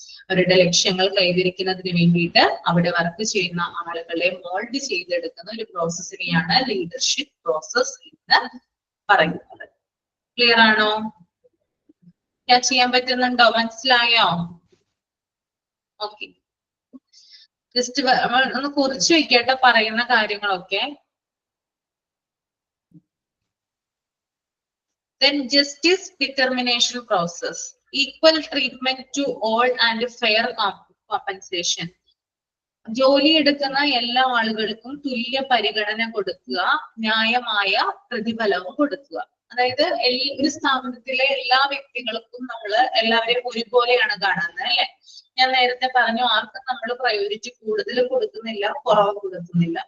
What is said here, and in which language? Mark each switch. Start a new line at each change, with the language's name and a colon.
Malayalam: അവരുടെ ലക്ഷ്യങ്ങൾ കൈവരിക്കുന്നതിന് വേണ്ടിയിട്ട് അവിടെ വർക്ക് ചെയ്യുന്ന ആളുകളെ മോൾഡ് ചെയ്തെടുക്കുന്ന ഒരു പ്രോസസ്സിനെയാണ് ലീഡർഷിപ്പ് പ്രോസസ് എന്ന് പറയുന്നത്. ക്ലിയർ ആണോ? ചെയ്യാൻ പറ്റുന്നുണ്ടോ? മനസ്സിലായോ? ഓക്കെ, ജസ്റ്റ് ഒന്ന് കുറിച്ച് വെക്കട്ടെ പറയുന്ന കാര്യങ്ങളൊക്കെ.
English: Then justice determination process, equal treatment to all and fair compensation.
Malayalam: ജോലി എടുക്കുന്ന എല്ലാ ആളുകൾക്കും തുല്യ പരിഗണന കൊടുക്കുക, ന്യായമായ പ്രതിഫലവും കൊടുക്കുക. അതായത് ഒരു സ്ഥാപനത്തിലെ എല്ലാ വ്യക്തികൾക്കും നമ്മള് എല്ലാവരെയും ഒരുപോലെയാണ് കാണുന്നത് അല്ലെ? ഞാൻ നേരത്തെ പറഞ്ഞു, ആർക്കും നമ്മൾ പ്രയോറിറ്റി കൂടുതൽ കൊടുക്കുന്നില്ല, കുറവ് കൊടുക്കുന്നില്ല.